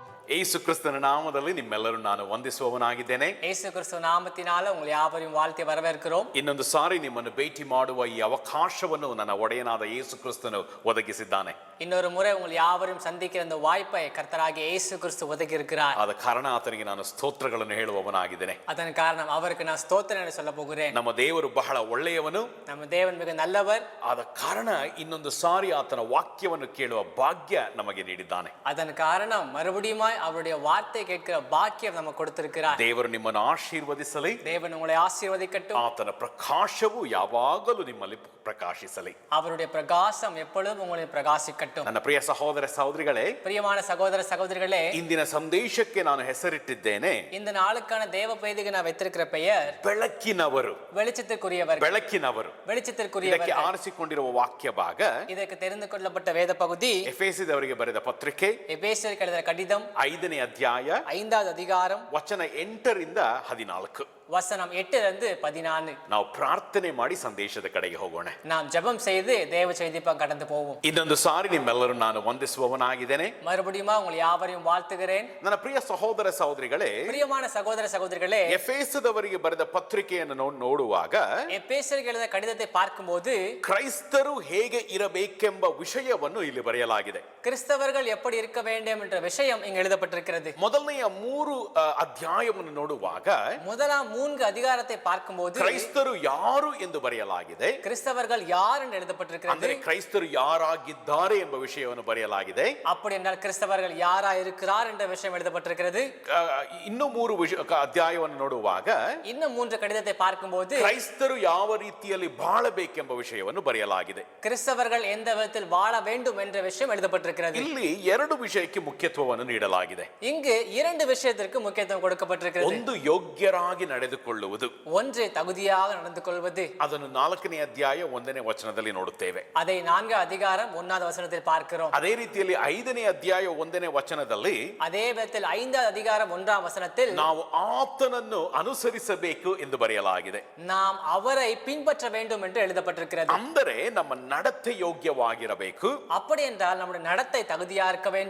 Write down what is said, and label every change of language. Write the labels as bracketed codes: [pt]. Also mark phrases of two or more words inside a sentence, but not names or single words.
[kn] ಯೇಸು ಕ್ರಿಸ್ತನ ನಾಮದಲ್ಲಿ ನಿಮ್ಮೆಲ್ಲರೂ ನಾನು ವಂದಿಸುವವನಾಗಿದ್ದೇನೆ. [ta] ಯೇಸು ಕ್ರಿಸ್ತ ನಾಮத்தினால உங்களை யாவரையும் வாழ்த்தி வரவேற்கிறோம். [kn] ಇನ್ನೊಂದು ಸಾರಿ ನಿಮ್ಮನ್ನು ಭೇಟಿ ಮಾಡುವ ಈ ಅವಕಾಶವನ್ನು ನನ್ನ ಒಡೆಯನಾದ ಯೇಸು ಕ್ರಿಸ್ತನು ಒದಗಿಸಿದ್ದಾನೆ. [ta] இன்னொரு முறை உங்களை யாவரையும் சந்திக்கிற அந்த வாய்ப்பை கர்த்தராகிய இயேசு கிறிஸ்து ஒதுக்கி இருக்கிறார். [kn] ಆದ ಕಾರಣ ಆತನಿಗೆ ನಾನು ಸ್ತೋತ್ರಗಳನ್ನು ಹೇಳುವವನಾಗಿದ್ದೇನೆ. [ta] அதன் காரணம் அவருக்கு நான் ஸ்தோத்திரம் என்று சொல்ல போகிறேன். [kn] ನಮ್ಮ ದೇವರು ಬಹಳ ಒಳ್ಳೆಯವನು, [ta] நம்ம தேவன் மிக நல்லவர். [kn] ಆದ ಕಾರಣ ಇನ್ನೊಂದು ಸಾರಿ ಆತನ ವಾಕ್ಯವನ್ನು ಕೇಳುವ ಭಾಗ್ಯ ನಮಗೆ ನೀಡಿದ್ದಾನೆ. [ta] அதன் காரணம் மறுபடியும் அவருடைய வார்த்தை கேட்கிற பாக்கியம் நமக்கு கொடுத்திருக்கிறார். [kn] ದೇವರು ನಿಮ್ಮನ್ನು ಆಶೀರ್ವದಿಸಲಿ. [ta] தேவன் உங்களை ஆசீர்வதிக்கட்டும். [kn] ಆತನ ಪ್ರಕಾಶವು ಯಾವಾಗಲೂ ನಿಮ್ಮಲ್ಲಿ ಪ್ರಕಾಶಿಸಲಿ. [ta] அவருடைய பிரகாசம் எப்பொழுதும் உங்களை பிரகாசிக்கட்டும். [kn] ನನ್ನ ಪ್ರಿಯ ಸಹೋದರ ಸಹೋದರಿಗಳೇ, [ta] பிரியமான சகோதர சகோதரிகளே, [kn] ಇಂದಿನ ಸಂದೇಶಕ್ಕೆ ನಾನು ಹೆಸರಿಟ್ಟಿದ್ದೇನೆ, [ta] இந்த நாளுக்கான தேவ பேதிக்கு நான் வைத்திருக்கிற பெயர் [kn] ಬೆಳಕಿನವರು. [ta] வெளிச்சத்திற்குரியவர். [kn] ಬೆಳಕಿನವರು ಇದಕ್ಕೆ [ta] வெளிச்சத்திற்குரியவர். [kn] ಆರಿಸಿಕೊಂಡಿರುವ ವಾಕ್ಯ ಭಾಗ [ta] இதற்கு தெரிந்து கொள்ளப்பட்ட வேத பகுதி [kn] ಎಫೆಸದವರಿಗೆ ಬರೆದ ಪತ್ರಿಕೆ [ta] எபேசியருக்கு எழுதின கடிதம் [kn] 5ನೇ ಅಧ್ಯಾಯ [ta] 5வது அதிகாரம் [kn] ವಚನ 8ರಿಂದ 14. [ta] வசனம் 8 14. [kn] ನಾವು ಪ್ರಾರ್ಥನೆ ಮಾಡಿ ಸಂದೇಶದ ಕಡೆಗೆ ಹೋಗೋಣ. [ta] நாம் ஜெபம் செய்து தேவ செய்தி கடந்து போவோம். [kn] ಇನ್ನೊಂದು ಸಾರಿ ನಿಮ್ಮೆಲ್ಲರೂ ನಾನು ವಂದಿಸುವವನಾಗಿದ್ದೇನೆ. [ta] மறுபடியும் உங்களை யாவரையும் வாழ்த்துகிறேன். [kn] ನನ್ನ ಪ್ರಿಯ ಸಹೋದರ ಸಹೋದರಿಗಳೇ, [ta] பிரியமான சகோதர சகோதரிகளே, [kn] ಎಫೆಸದವರಿಗೆ ಬರೆದ ಪತ್ರಿಕೆಯನ್ನು ನೋಡುವಾಗ [ta] எபேசியருக்கு எழுதின கடிதத்தை பார்க்கும்போது [kn] ಕ್ರೈಸ್ತರು ಹೇಗೆ ಇರಬೇಕೆಂಬ ವಿಷಯವನ್ನು ಇಲ್ಲಿ ಬರೆಯಲಾಗಿದೆ. [ta] கிறிஸ்தவர்கள் எப்படி இருக்க வேண்டும் என்ற விஷயம் இங்கு எழுதப்பட்டிருக்கிறது. [kn] ಮೊದಲನೆಯ 3 ಅಧ್ಯಾಯವನ್ನು ನೋಡುವಾಗ [ta] முதலாம் 3 அதிகாரத்தை பார்க்கும்போது [kn] ಕ್ರೈಸ್ತರು ಯಾರು ಎಂದು ಬರೆಯಲಾಗಿದೆ. [ta] கிறிஸ்தவர்கள் யார் என்று எழுதப்பட்டிருக்கிறது. [kn] ಅಂದರೆ ಕ್ರೈಸ್ತರು ಯಾರಾಗಿದ್ದಾರೆ ಎಂಬ ವಿಷಯವನ್ನು ಬರೆಯಲಾಗಿದೆ. [ta] அப்படி என்றால் கிறிஸ்தவர்கள் யாரா இருக்கிறார் என்ற விஷயம் எழுதப்பட்டிருக்கிறது. [kn] ಇನ್ನು 3 ಅಧ್ಯಾಯವನ್ನು ನೋಡುವಾಗ [ta] இன்னும் 3 கடிதத்தை பார்க்கும்போது [kn] ಕ್ರೈಸ್ತರು ಯಾವ ರೀತಿಯಲ್ಲಿ ಬಾಳಬೇಕೆಂಬ ವಿಷಯವನ್ನು ಬರೆಯಲಾಗಿದೆ. [ta] கிறிஸ்தவர்கள் எந்த விதத்தில் வாழ வேண்டும் என்ற விஷயம் எழுதப்பட்டிருக்கிறது. [kn] ಇಲ್ಲಿ 2 ವಿಷಯಕ್ಕೆ ಮುಖ್ಯತ್ವವನ್ನು ನೀಡಲಾಗಿದೆ. [ta] இங்கு 2 விஷயத்திற்கு முக்கியத்துவம் கொடுக்கப்பட்டிருக்கிறது. [kn] ಒಂದು ಯೋಗ್ಯರಾಗಿ ನಡೆದುಕೊಳ್ಳುವುದು, [ta] ஒன்று தகுதியாக நடந்து கொள்வது. [kn] ಅದನ್ನು 4ನೇ ಅಧ್ಯಾಯ 1ನೇ ವಚನದಲ್ಲಿ ನೋಡುತ್ತೇವೆ. [ta] அதை 4வது அதிகாரம் 1வது வசனத்தில் பார்க்கிறோம். [kn] ಅದೇ ರೀತಿಯಲ್ಲಿ 5ನೇ ಅಧ್ಯಾಯ 1ನೇ ವಚನದಲ್ಲಿ [ta] அதே விதத்தில் 5வது அதிகாரம் 1ஆம் வசனத்தில் [kn] ನಾವು ಆತನನ್ನು ಅನುಸರಿಸಬೇಕು ಎಂದು ಬರೆಯಲಾಗಿದೆ. [ta] நாம் அவரை பின்பற்ற வேண்டும் என்று எழுதப்பட்டிருக்கிறது. [kn] ಅಂದರೆ ನಮ್ಮ ನಡತೆ ಯೋಗ್ಯವಾಗಿರಬೇಕು. [ta] அப்படி என்றால் நம்முடைய நடத்தை தகுதியா இருக்க வேண்டும்.